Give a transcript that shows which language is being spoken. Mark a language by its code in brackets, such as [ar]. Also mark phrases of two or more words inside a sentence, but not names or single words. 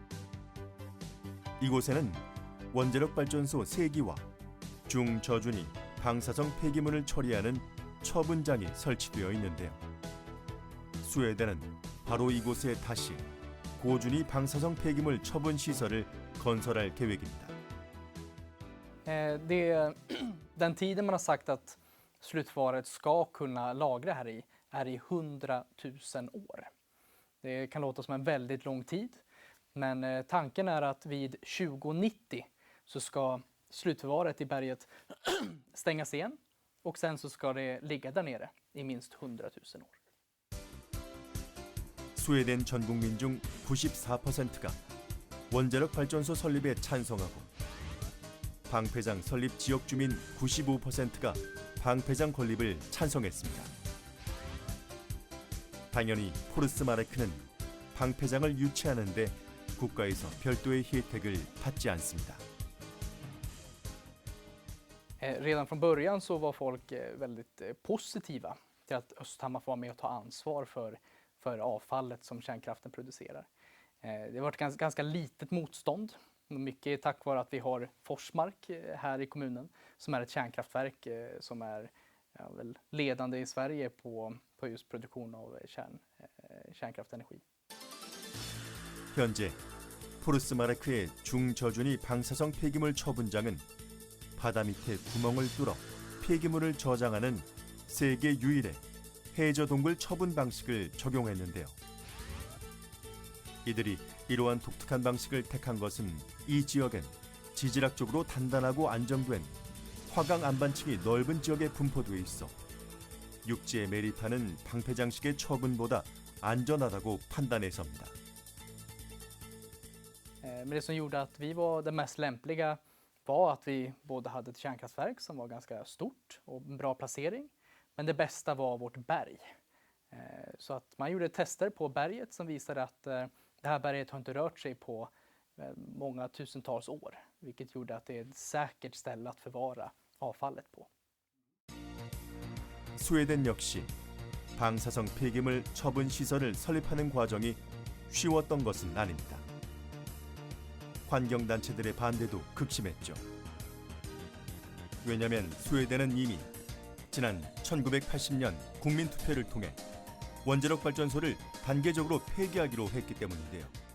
[ko] 이곳에는 원자력 발전소 3기와 중저준위 방사성 폐기물을 처리하는 처분장이 설치되어 있는데요. 스웨덴은 바로 이곳에 다시 고준위 방사성 폐기물 처분 시설을 건설할 계획입니다. [sv] Den tiden man har sagt att slutförvaret ska kunna lagra här i är i 100 000 år. Det kan låta som en väldigt lång tid, men tanken är att vid 2090 så ska slutförvaret i berget stängas igen och sen så ska det ligga där nere i minst 100 000 år. [ko] 스웨덴 전 국민 중 94%가 원자력 발전소 설립에 찬성하고 방패장 설립 지역 주민 95%가 방패장 건립을 찬성했습니다. 당연히 포르스마르크는 방패장을 유치하는 데 국가에서 별도의 혜택을 받지 않습니다. [sv] Redan från början så var folk väldigt positiva till att Östhammar får vara med och ta ansvar för avfallet som kärnkraften producerar. Det har varit ganska litet motstånd, mycket tack vare att vi har Forsmark här i kommunen som är ett kärnkraftverk som är väl ledande i Sverige på just produktion av kärnkraftenergi. [ko] 현재 포르스마르크의 중저준위 방사성 폐기물 처분장은 바다 밑에 구멍을 뚫어 폐기물을 저장하는 세계 유일의 해저 동굴 처분 방식을 적용했는데요. 이들이 이러한 독특한 방식을 택한 것은 이 지역엔 지질학적으로 단단하고 안정된 화강 안반층이 넓은 지역에 분포되어 있어 육지에 매립하는 방패장식의 처분보다 안전하다고 판단해서입니다. [sv] Men det som gjorde att vi var det mest lämpliga var att vi både hade ett kärnkraftverk som var ganska stort och en bra placering, men det bästa var vårt berg. Så att man gjorde tester på berget som visade att det här berget har inte rört sig på många tusentals år, vilket gjorde att det är ett säkert ställe att förvara avfallet på. [ko] 스웨덴 역시 방사성 폐기물 처분 시설을 설립하는 과정이 쉬웠던 것은 아닙니다. 환경단체들의 반대도 극심했죠. 왜냐하면 스웨덴은 이미 지난 1980년 국민투표를 통해 원자력 발전소를 단계적으로 폐기하기로 했기 때문인데요.